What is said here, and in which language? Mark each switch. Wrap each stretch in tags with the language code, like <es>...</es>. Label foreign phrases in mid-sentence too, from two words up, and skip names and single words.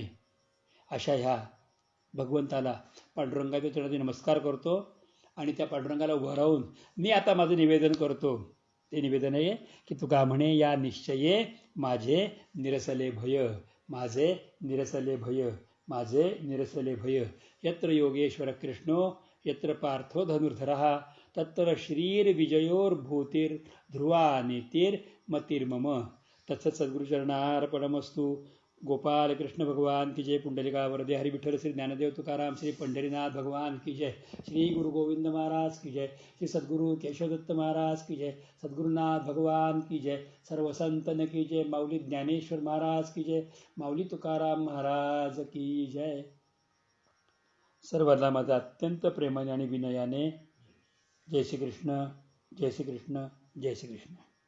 <mr>अशा ह्या भगवंताला पांडुरंगाच्या चरणी नमस्कार करतो आणि त्या पांडुरंगाला उभं राहून मी आता माझं निवेदन करतो. ते निवेदन आहे की तुका म्हणे या निश्चये माझे निरसले भय, माझे निरसले भय, माझे निरसले भय.</mr> <sa>यत्र योगेश्वर कृष्णो यत्र पार्थो धनुर्धरः तत्र श्रीर विजयोर्भूतीर ध्रुवा नीतिर्मतिर्मम. तत्सत सद्गुरुचरणार्पणमस्तु.</sa> <hi>गोपाल कृष्ण भगवान की जय. पुंडलिका वरदे हरि विठ्ठल श्री ज्ञानदेव तुकाराम श्री पंढरीनाथ भगवान की जय. श्री गुरु गोविंद महाराज की जय. श्री सद्गुरु केशवदत्त महाराज की जय. सद्गुरुनाथ भगवान की जय. सर्व संतन की जय. माऊली ज्ञानेश्वर महाराज की जय. माऊली तुकाराम महाराज की जय.</hi> <mr>सर्वांना माझा अत्यंत प्रेमाने आणि विनयाने जय श्री कृष्ण, जय श्री कृष्ण, जय श्री कृष्ण.</mr>